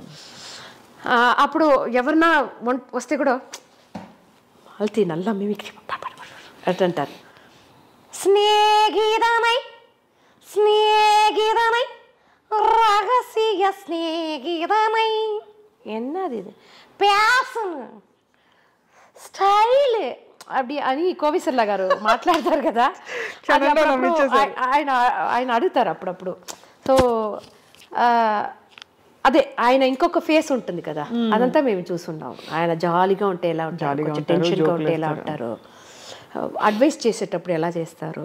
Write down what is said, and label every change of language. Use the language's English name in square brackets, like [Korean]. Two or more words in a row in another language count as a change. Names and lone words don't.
[Telugu] అప్పుడు ఎవరన్నా వస్తే కూడా అల్తీ నల్ల మిమిక్రీ అంటారు. స్నేహితమై రహస్య స్నేహితమై [Tamil] என்னது இது பேசணும் [Telugu] స్టైల్ అప్పుడు అని కోవిశ్వర్లా గారు మాట్లాడతారు కదా. ఆయన అడుగుతారు అప్పుడప్పుడు. సో అదే ఆయన ఇంకొక ఫేస్ ఉంటుంది కదా, అదంతా మేము చూస్తున్నాం. ఆయన జాలీగా ఉంటే ఎలా ఉంటారు, టెన్షన్గా ఉంటే ఎలా ఉంటారు, అడ్వైస్ చేసేటప్పుడు ఎలా చేస్తారు.